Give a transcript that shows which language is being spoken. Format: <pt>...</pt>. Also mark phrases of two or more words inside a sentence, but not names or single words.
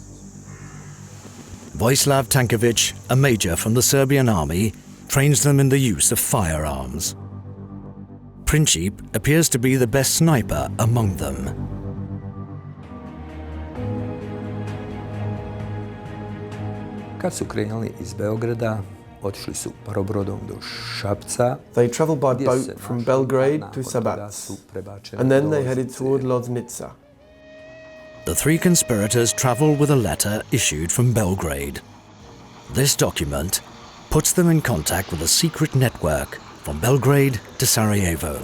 <en>Vojislav Tankovic, a major from the Serbian army, trains them in the use of firearms. Princip appears to be the best sniper among them.</en> <sr>Kad su krenuli iz Beograda, otišli su parobrodom do Šapca.</sr> <en>They travelled by boat from Belgrade to Sabac, and then they headed toward Loznica. The three conspirators travel with a letter issued from Belgrade. This document puts them in contact with a secret network from Belgrade to Sarajevo.</en>